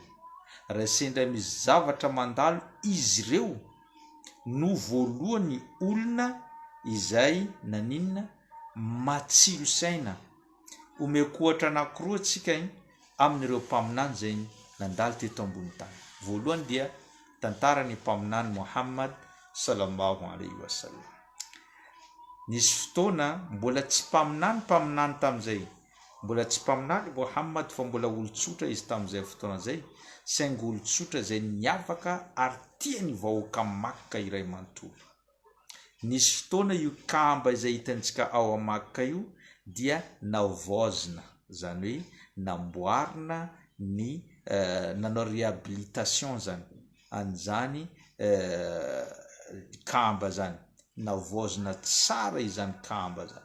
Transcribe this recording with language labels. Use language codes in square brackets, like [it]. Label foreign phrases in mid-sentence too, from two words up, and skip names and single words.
[mg] Raha sendra misy zavatra mandalo izy ireo no voalohany olona izay naninona matsilo saina. Omeko ohatra anankiroa antsika amin'ireo mpaminany zay nandalo teto ambony tany. Voalohany dia tantarany mpaminany Muhammad [ar] صلى الله عليه وسلم. [mg] Nisy fotoana mbola tsy mpaminany tamin'izay mbola tsy mpaminany Muhammad fa mbola olotsotra izy tamin'izay fotoana zay saingy olotsotra zay niavaka ary tiany vahoaka Makka iray manontolo. Nisy fotoana io kamba izay hitantsika ao a Makka io dia navozina zany hoe namboarina ny nanao réhabilitation zany an'izany kamba zany navozina tsara izany kamba zany.